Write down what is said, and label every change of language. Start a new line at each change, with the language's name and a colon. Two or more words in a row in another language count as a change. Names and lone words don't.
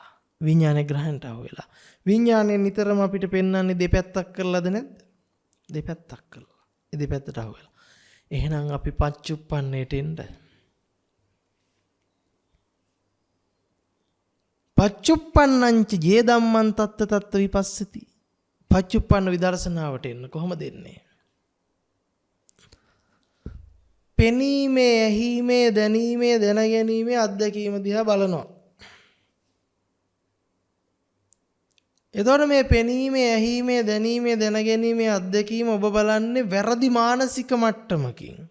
Sinhala: විඥානේ ග්‍රහණයට අහුවෙලා. විඥානේ නිතරම අපිට පෙන්වන්නේ දෙපැත්තක් කරලාද නැද්ද? දෙපැත්තක් කරලා. ඒ දෙපැත්තට අහුවෙලා. එහෙනම් අපි පච්චුප්පන්නේට එන්න.
Pali: පච්චුප්පන්නංච ජේ ධම්මං තත්ත තත්ත විපස්සති.
Sinhala: පච්චුප්පන්න විදර්ශනාවට එන්න කොහොමද එන්නේ? පෙනීමේ, ඇහිීමේ, දැනීමේ, දැනගැනීමේ අත්දැකීම දිහා බලනවා. එතකොට මේ පෙනීමේ, ඇහිීමේ, දැනීමේ, දැනගැනීමේ අත්දැකීම ඔබ බලන්නේ වැරදි මානසික මට්ටමකින්.